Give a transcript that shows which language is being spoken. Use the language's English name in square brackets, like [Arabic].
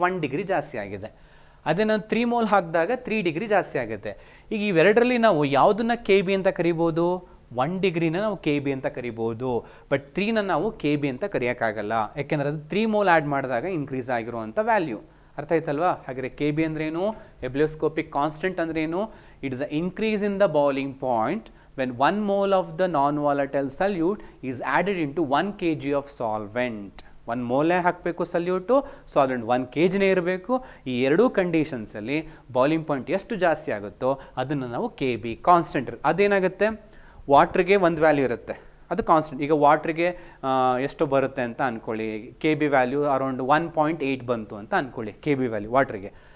[Kannada] 1 degree ಜಾಸ್ತಿ ಆಗಿದೆ. ಅದೇ ನಾನು 3 mole ಹಾಕಿದಾಗ 3 degree ಜಾಸ್ತಿ ಆಗುತ್ತೆ. ಈಗ ಇವೆರಡರಲ್ಲಿ ನಾವು ಯಾವುದನ್ನು ಕೆ ಬಿ ಅಂತ ಕರಿಬೋದು? 1 degree ನಾವು ಕೆ ಬಿ ಅಂತ ಕರಿಬೋದು, ಬಟ್ 3ನ ನಾವು ಕೆ ಬಿ ಅಂತ ಕರೆಯೋಕ್ಕಾಗಲ್ಲ, ಯಾಕೆಂದರೆ ಅದು 3 mole ಆ್ಯಡ್ ಮಾಡಿದಾಗ ಇನ್ಕ್ರೀಸ್ ಆಗಿರುವಂಥ ವ್ಯಾಲ್ಯೂ. ಅರ್ಥ ಆಯ್ತಲ್ವಾ? ಹಾಗೆ ಕೆ ಬಿ ಅಂದ್ರೇನು, ಎಬ್ಲಿಯೋಸ್ಕೋಪಿಕ್ ಕಾನ್ಸ್ಟೆಂಟ್ ಅಂದ್ರೇನು? [English] It is a increase in the boiling point when 1 mole of the non-volatile solute is added into 1 kg of solvent. [Kannada] 1 mole ಹಾಕಬೇಕು ಸಲ್ಯೂಟು, ಸಾಲ್ವೆಂಟ್ 1 kg ಇರಬೇಕು. ಈ ಎರಡೂ ಕಂಡೀಷನ್ಸಲ್ಲಿ ಬಾಯ್ಲಿಂಗ್ ಪಾಯಿಂಟ್ ಎಷ್ಟು ಜಾಸ್ತಿ ಆಗುತ್ತೋ ಅದನ್ನು ನಾವು ಕೆ ಬಿ ಕಾನ್ಸ್ಟೆಂಟ್. ಅದೇನಾಗುತ್ತೆ, ವಾಟ್ರಿಗೆ ಒಂದು ವ್ಯಾಲ್ಯೂ ಇರುತ್ತೆ, ಅದು ಕಾನ್ಸ್ಟೆಂಟ್. ಈಗ ವಾಟ್ರಿಗೆ ಎಷ್ಟು ಬರುತ್ತೆ ಅಂತ ಅಂದ್ಕೊಳ್ಳಿ, ಕೆ ಬಿ ವ್ಯಾಲ್ಯೂ ಅರೌಂಡ್ 1.8 ಬಂತು ಅಂತ ಅಂದ್ಕೊಳ್ಳಿ, ಕೆ ಬಿ ವ್ಯಾಲ್ಯೂ ವಾಟ್ರಿಗೆ.